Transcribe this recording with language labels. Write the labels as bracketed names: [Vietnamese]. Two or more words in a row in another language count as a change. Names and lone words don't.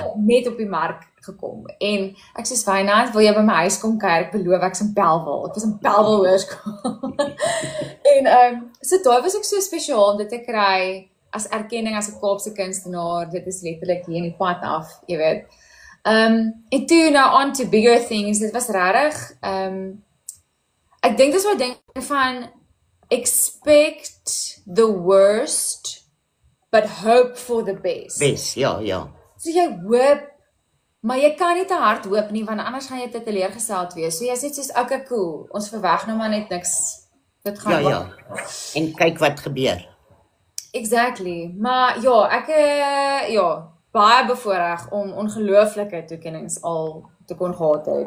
[Afrikaans] En ek het net op die mark gekom. En ek sê Wynand, wil jy by my huis kom kyk? Ek beloof ek's in Bellville. Ek was in Bellville hoërskool. En so daai was ook so spesiaal om dit te kry as erkenning as 'n Kaapse kunstenaar. Dit is letterlik hier in die pad af, jy weet. En toe nou [English] on to bigger things. [Afrikaans] Dit was regtig ek dink dis wat ding van [English] expect the worst but hope for the best. [Afrikaans] Best, ja. So jy hoop, maar jy kan nie te hard hoop nie, want anders gaan jy te teleurgesteld wees. So jy sê soos, [English] okay, cool, [Afrikaans] ons verwag nou maar net niks. Dit gaan Ja. En kyk wat gebeur. Exactly. Maar ja, ek baie bevoorreg om ongelooflike toekennings al te kon gehad het.